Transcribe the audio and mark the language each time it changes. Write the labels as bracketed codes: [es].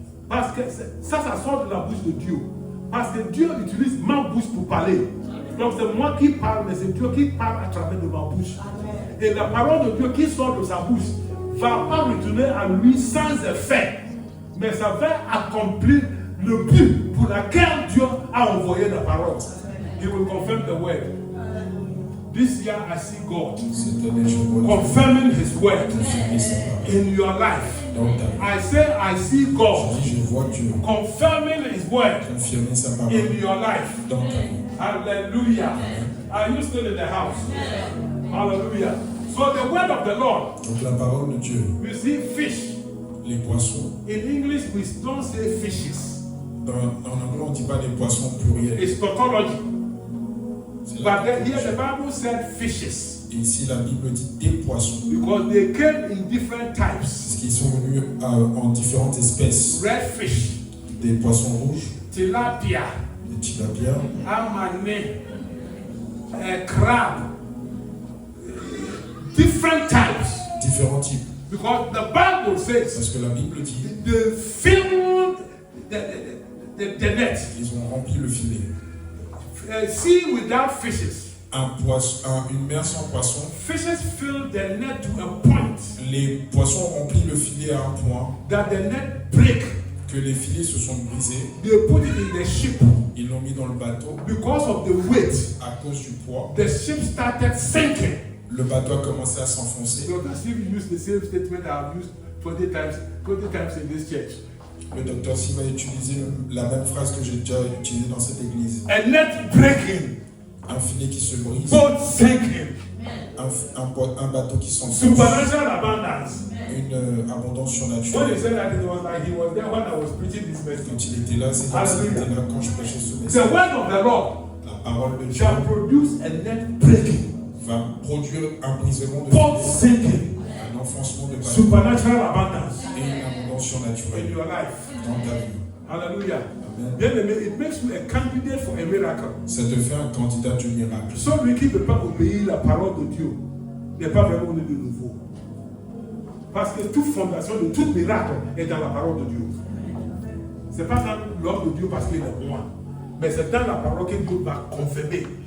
[fr] Parce que ça sort de la bouche de Dieu. Parce que Dieu utilise ma bouche pour parler. Donc c'est moi qui parle, mais c'est Dieu qui parle à travers de ma bouche. Et la parole de Dieu qui sort de sa bouche ne va pas retourner à lui sans effet. Mais ça va accomplir le but pour lequel Dieu a envoyé la parole. [en] He will confirm the word. This year I see God confirming His word in your life. I say I see God confirming His word in your life. Hallelujah. Are you still in the house? Hallelujah. So the word of the Lord. [fr] Donc la parole de Dieu. [en] You see fish. [fr] Les poissons. [en] In English we don't say fishes. [fr] En anglais on ne dit pas les poissons pluriels. [en] It's tautology. But here the Bible said fishes. [fr] Et ici la Bible dit des poissons. [en] Because they came in different types. [fr] Parce qu'ils sont venus en différentes espèces. [en] Red fish. [fr] Des poissons rouges. [en] Tilapia. [fr] Des tilapia. [en] Amane. Crab. Different types. [fr] Différents types. [en] Because the Bible says. [fr] Parce que la Bible dit. [en] They filled the net. [fr] Ils ont rempli le filet. [en] Sea without fishes. [fr] Une mer sans poissons. [en] Fishes fill the net to a point. [fr] Les poissons remplissent le filet à un point. [en] That the net break. [fr] Que les filets se sont brisés. [en] They put it in the ship. [fr] Ils l'ont mis dans le bateau. [en] Because of the weight. [fr] À cause du poids. [en] The ship started sinking. [fr] Le bateau a commencé à s'enfoncer. [en] So as if you use the same statement I've used 20 times in this church. [fr] Le docteur Sim va utiliser la même phrase que j'ai déjà utilisée dans cette église. [en] A net breaking. [fr] Un filet qui se brise. [en] Boat sinking. [fr] Un bateau qui s'enfonce. [en] Supernatural abundance. [fr] Une abondance surnaturelle. [en] When he said that, it was like he was there when I was preaching this message. [fr] Quand il était là, c'est comme s'il était là quand je prêchais ce message. [en] The word of the Lord. [fr] La parole de Dieu [en] shall produce a net breaking. [fr] Va produire un brisement de [en] boat sinking. [fr] Un enfoncement de bateau. [en] Supernatural abundance. [fr] Et une abondance surnaturelle. [en] In your life. [fr] Dans ta vie. Hallelujah. Amen. Bien aimé, [en] it makes you a candidate for a miracle. [fr] Ça te fait un candidat du miracle. Celui qui ne peut pas obéir la parole de Dieu n'est pas vraiment né de nouveau. Parce que toute fondation de tout miracle est dans la parole de Dieu. Ce n'est pas dans l'ordre de Dieu parce qu'il est moi, mais c'est dans la parole que Dieu va confirmer.